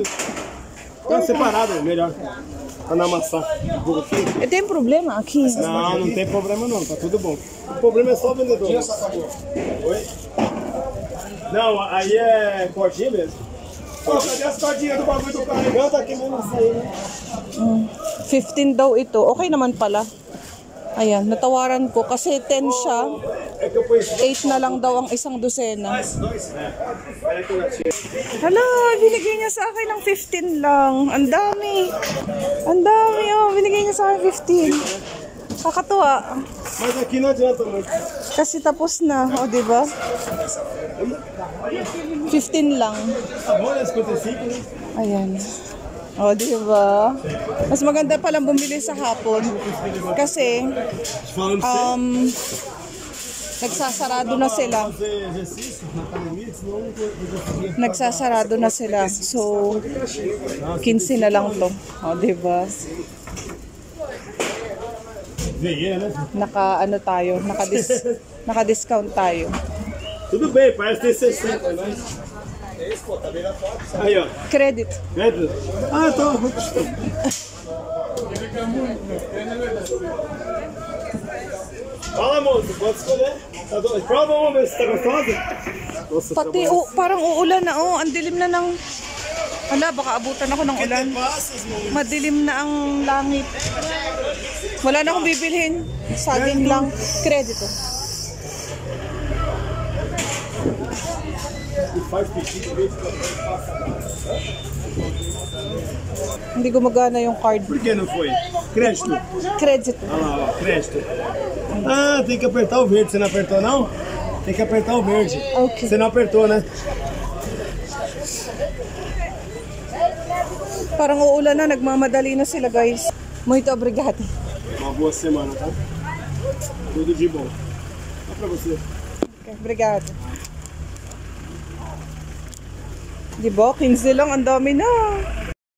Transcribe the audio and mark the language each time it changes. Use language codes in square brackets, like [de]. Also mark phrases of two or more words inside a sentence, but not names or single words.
[pt] Tá separado, melhor. Pra não amassar. Tem problema aqui? Não, não tem problema não, tá tudo bom. O problema é só o vendedor. Oi? Não, aí é cordinha mesmo. Pô, cadê as cordinhas do bagulho do carro? Não, tá aqui mesmo isso aí, né? [tl] 15 daw ito. Okay naman pala. Ayan, natawaran ko kasi 10 siya. 8 na lang daw ang isang dosena. Hala, binigay niya sa akin ng 15 lang. Ang dami. Ang dami, binigay niya sa akin 15. Kakatuwa. [pt] Mas aqui não adianta muito. [tl] Kasi tapos na, di ba? 15 lang. [pt] Tá bom, né? 55, né? [tl] Ayan. Di ba? Mas maganda palang bumili sa hapon. Kasi, [pt] Falando pra [tl] nagsasarado na sila. [pt] fazer exercício na academia, senão não conseguia. [tl] Nagsasarado na sila. So, 15 na lang to. Di ba? [pt] Veio, né? [tl] Tayo, naka-discount tayo. [pt] Tudo bem, parece ter 60, né? Aí, ó. Credit. Pedro? Ah, tô. Fala, moço, pode escolher. Tá doido? Prova uma, ver se tá gostosa. Nossa, [tl] Pati, parang uulan na, ang dilim na ng... Hala, baka abutan ako ng ulan. Madilim na ang langit. Wala na akong bibilhin. Saging lang. Credit. Hindi gumagana yung card. [pt] Por que não foi? Crédito. Credit. Olha lá, ó, crédito. Ah, tem que apertar o verde. Você não apertou, não? Tem que apertar o verde. Ok. Você não apertou, né? [tl] Parang uulan na, nagmamadali na sila guys. [pt] Muito obrigado. Uma boa semana, tá? Tudo de bom. Só pra você. Okay, obrigado. [tl] Di ba? 15 lang, ang dami na.